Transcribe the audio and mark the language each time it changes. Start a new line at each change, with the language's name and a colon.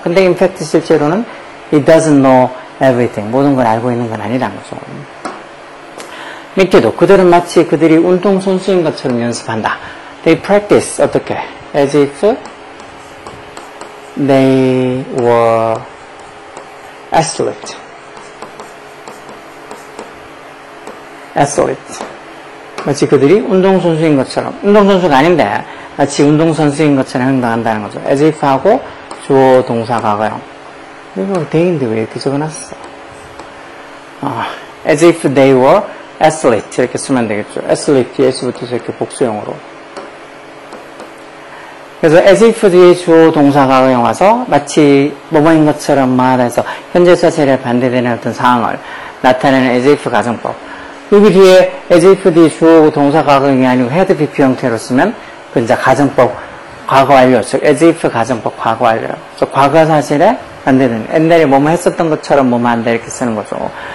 Korean: 근데
English: in fact
Korean: 실제로는
English: he doesn't know everything.
Korean: 모든 걸 알고 있는 건 아니라는 거죠. 밑에도 그들은 마치 그들이 운동선수인 것처럼 연습한다.
English: They practice
Korean: 어떻게?
English: as if they were athlete.
Korean: 마치 그들이 운동선수인 것처럼. 운동선수가 아닌데 마치 운동선수인 것처럼 행동한다는 거죠. as if 하고 주어 동사 과거형. 이거 they인데 왜 이렇게 적어놨어?
English: as if they were athlete
Korean: 이렇게 쓰면 되겠죠. athlete 뒤에 S부터서 이렇게 복수형으로. 그래서 as if 뒤에 주어 동사 과거형 와서 마치 뭐뭐인 것처럼 말하다 해서 현재 사실에 반대되는 어떤 상황을 나타내는 as if 가정법. 여기 뒤에 as if 뒤에 주어고 동사 과거형이 아니고 had PP 형태로 쓰면 그 이제 가정법 과거 완료, 즉 as if 가정법 과거 완료. 그래서 과거 사실에 반대되는 옛날에 뭐뭐 했었던 것처럼 뭐뭐 한다 이렇게 쓰는 거죠.